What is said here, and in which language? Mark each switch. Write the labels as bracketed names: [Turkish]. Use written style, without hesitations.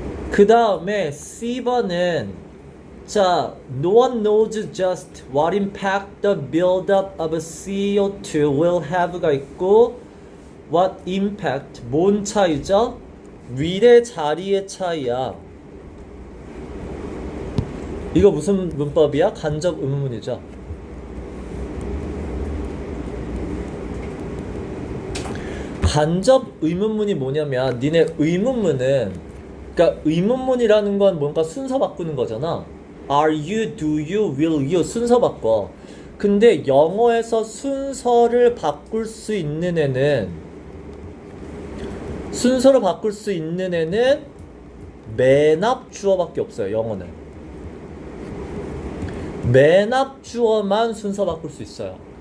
[Korean] 그 다음에 C번은 자, [English] no one knows just what impact the buildup of CO2 will have [Korean] 가 있고 [English] what impact, [Korean] 뭔 차이죠? will의 자리의 차이야. 이거 무슨 문법이야? 간접 의문문이죠. 간접 의문문이 뭐냐면 니네 의문문은 그러니까 의문문이라는 건 뭔가 순서 바꾸는 거잖아. [English] Are you, do you, will you [Korean] 순서 바꿔. 근데 영어에서 순서를 바꿀 수 있는 애는 순서를 바꿀 수 있는 애는 맨 앞 주어밖에 없어요. 영어는 맨 앞 주어만 순서 바꿀 수 있어요.